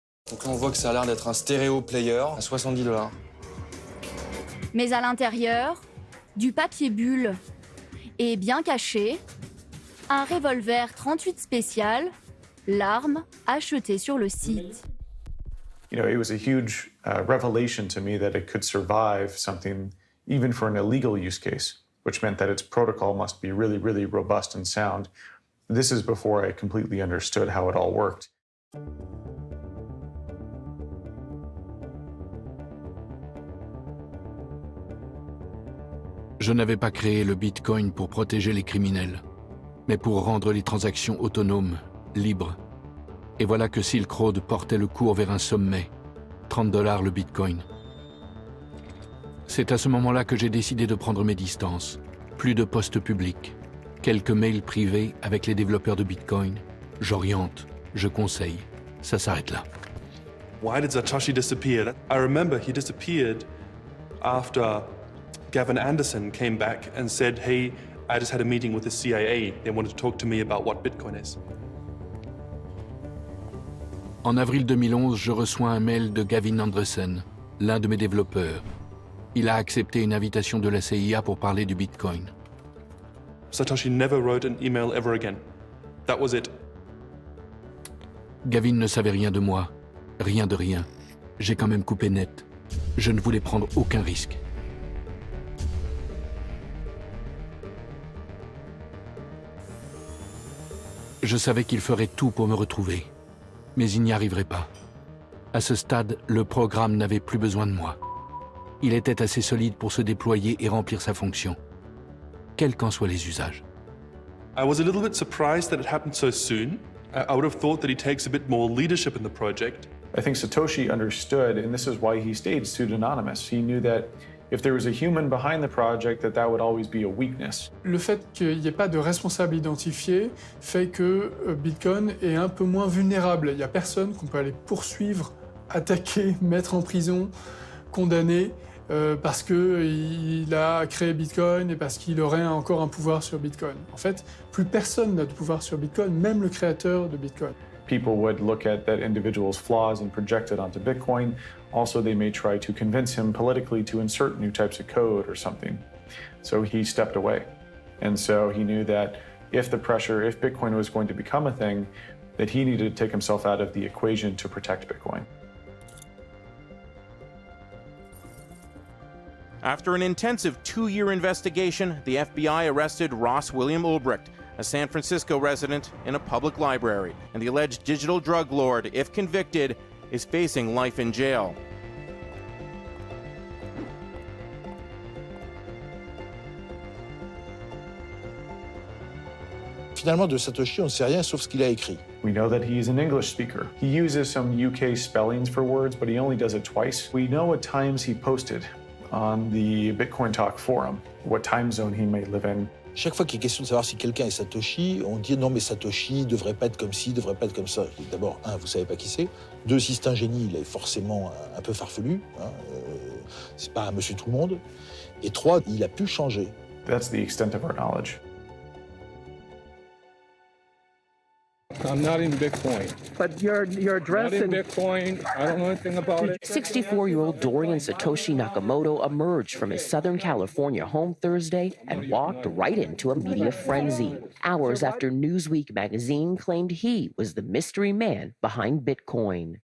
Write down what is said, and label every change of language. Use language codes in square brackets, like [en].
[fr] Donc là, on voit que ça a l'air d'être un stéréo player à $70. Mais à l'intérieur, du papier bulle et bien caché, un revolver 38 spécial, l'arme achetée sur le site. [en] You know, it was a huge revelation to me that it could survive something even for an illegal use case, which meant that its protocol must be really, really robust and sound. This is before I completely understood how it all worked. [fr] Je n'avais pas créé le Bitcoin pour protéger les criminels, mais pour rendre les transactions autonomes, libres. Et voilà que Silk Road portait le cours vers un sommet, $30 le Bitcoin. C'est à ce moment-là que j'ai décidé de prendre mes distances. Plus de postes publics, quelques mails privés avec les développeurs de Bitcoin. J'oriente, je conseille. Ça s'arrête là. [en] Why did Satoshi disappear? I remember he disappeared after Gavin Anderson came back and said, hey, I just had a meeting with the CIA. They wanted to talk to me about what Bitcoin is. [fr] En avril 2011, je reçois un mail de Gavin Anderson, l'un de mes développeurs. Il a accepté une invitation de la CIA pour parler du Bitcoin. [en] Satoshi never wrote an email ever again. That was it. [fr] Gavin ne savait rien de moi, rien de rien. J'ai quand même coupé net. Je ne voulais prendre aucun risque. Je savais qu'il ferait tout pour me retrouver, mais il n'y arriverait pas. À ce stade, le programme n'avait plus besoin de moi. Il était assez solide pour se déployer et remplir sa fonction, quels qu'en soient les usages. [en] I was a little bit surprised that it happened so soon. I would have thought that he takes a bit more leadership in the project. I think Satoshi understood, and this is why he stayed pseudonymous. He knew that if there was a human behind the project, that would always be a weakness. [fr] Le fait qu'il n'y ait pas de responsable identifié fait que Bitcoin est un peu moins vulnérable. Il n'y a personne qu'on peut aller poursuivre, attaquer, mettre en prison, condamner, parce qu'il a créé Bitcoin et parce qu'il aurait encore un pouvoir sur Bitcoin. En fait, plus personne n'a de pouvoir sur Bitcoin, même le créateur de Bitcoin. [en] People would look at that individual's flaws and project it onto Bitcoin. Also, they may try to convince him politically to insert new types of code or something. So he stepped away. And so he knew that if Bitcoin was going to become a thing, that he needed to take himself out of the equation to protect Bitcoin. After an intensive 2-year investigation, the FBI arrested Ross William Ulbricht, a San Francisco resident, in a public library, and the alleged digital drug lord, if convicted, is facing life in jail. [fr] Finalement, de Satoshi, on ne sait rien sauf ce qu'il a écrit. [en] We know that he's an English speaker. He uses some UK spellings for words, but he only does it twice. We know what times he posted on the Bitcoin Talk forum, what time zone he may live in. [fr] Chaque fois qu'il est question de savoir si quelqu'un est Satoshi, on dit non mais Satoshi devrait pas être comme ci, devrait pas être comme ça. D'abord, vous savez pas qui c'est. Deux, si c'est un génie, il est forcément un peu farfelu. C'est pas un monsieur tout le monde. Et trois, il a pu changer. [en] That's the extent of our knowledge. I'm not in Bitcoin. But your address in Bitcoin, I don't know anything about it. 64-year-old Dorian Satoshi Nakamoto emerged from his Southern California home Thursday and walked right into a media frenzy, hours after Newsweek magazine claimed he was the mystery man behind Bitcoin.